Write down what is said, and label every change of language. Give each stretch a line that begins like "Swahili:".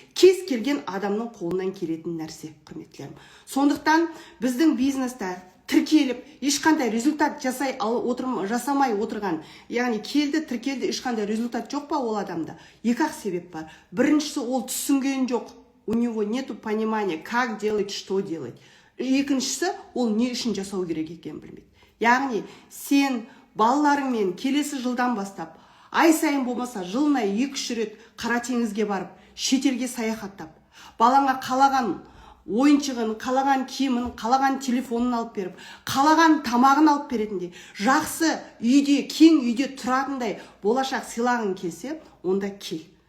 Kazakh: Кез келген адамның қолынан келетін нәрсе, құрметтілерім. Сондықтан біздің бизнесте тіркеліп, ешқандай результат жасамай отырған, яғни тіркелді, ешқандай результат жоқ па ол адамда? Екі-ақ себеп бар. Біріншісі, ол түсінген жоқ.
Russian: У него нету понимания, как делать, что делать.
Kazakh: Екіншісі, ол не үшін жасау керек екенін білмейді. Яғни, сен балаларыңмен келесі жылдан бастап, ай сайын болмаса, жылына 2-3 рет Қара теңізге барып, шетелге саяхаттап, балаңа қалаған ойыншығын, қалаған киімін, қалаған телефонын алып беріп, қалаған тамағын алып беретіндей, жақсы үйде, кең үйде тұратындай болашақ сыйлағың келсе, онда кел.